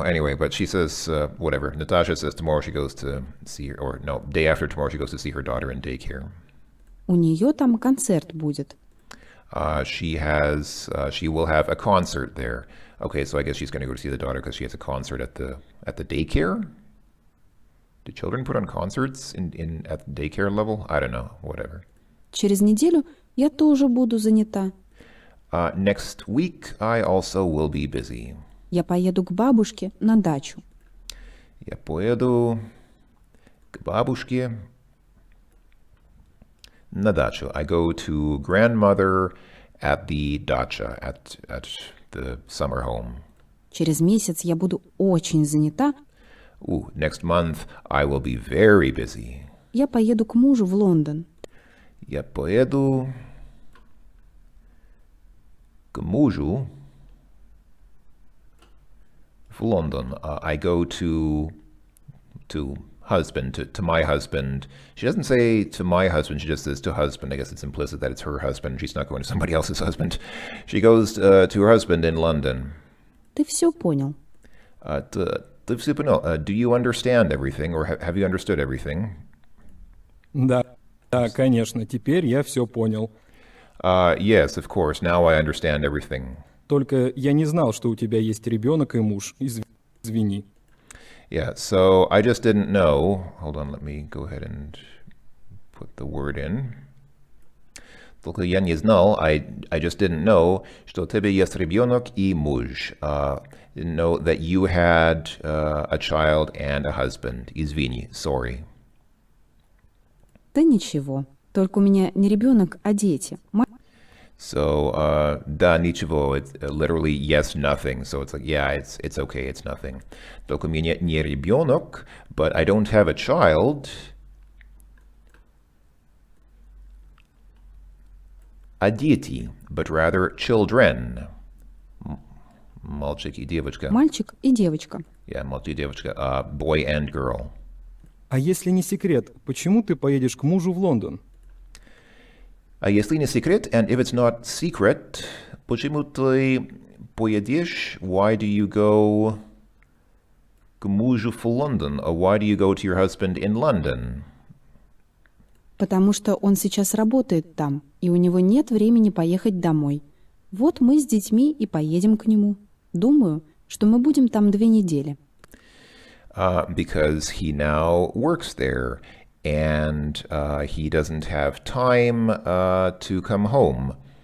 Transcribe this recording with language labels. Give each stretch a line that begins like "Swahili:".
English: Anyway, but she says, whatever. Natasha says tomorrow she goes to see her, or no, day after tomorrow she goes to see her daughter in daycare.
Russian: У нее там концерт будет.
English: She will have a concert there. Okay, so I guess she's going to go to see the daughter because she has a concert at the daycare. Do children put on concerts at the daycare level? I don't know. Whatever.
Russian: Через неделю я тоже буду занята.
English: Next week, I also will be busy.
Russian: Я поеду к бабушке на дачу. Я поеду к бабушке на дачу.
English: I go to grandmother at the dacha, at the summer home.
Russian: Через месяц я буду очень занята.
English: Next month I will be very busy.
Russian: Я поеду к мужу в Лондон. Я поеду к мужу в Лондон.
English: I go to husband, to my husband. She doesn't say to my husband, she just says to husband. I guess it's implicit that it's her husband. She's not going to somebody else's husband. She goes to her husband in London.
Russian: Ты все понял. Ты все понял.
English: Do you understand everything, or have you understood everything?
Russian: Да, да, конечно, теперь я все понял.
English: Yes, of course. Now I understand everything.
Russian: Только я не знал, что у тебя есть ребенок и муж. Извини.
English: Yeah, so I just didn't know. Hold on, let me go ahead and put the word in.
Russian: Только я не знал,
English: I just didn't know,
Russian: что у тебя есть ребенок и муж.
English: Didn't know that you had a child and a husband.
Russian: Извини,
English: sorry.
Russian: Да ничего. Только у меня не ребенок, а дети.
English: So,
Russian: да, ничего,
English: it's literally yes, nothing. So it's like, yeah, it's okay, it's nothing.
Russian: Только у меня не ребенок,
English: but I don't have a child.
Russian: А дети,
English: but rather children.
Russian: Мальчик и девочка. Мальчик и девочка. Yeah, мальчик и девочка.
English: Boy and girl.
Russian: А если не секрет, почему ты поедешь к мужу в Лондон? А если не секрет,
English: and if it's not secret,
Russian: почему ты поедешь?
English: Why do you go
Russian: к мужу в
English: London? Or why do you go to your husband in London?
Russian: Потому что он сейчас работает там, и у него нет времени поехать домой. Вот мы с детьми и поедем к нему. Думаю, что мы будем там 2 недели.
English: Because he now works there, and he doesn't have time to come home.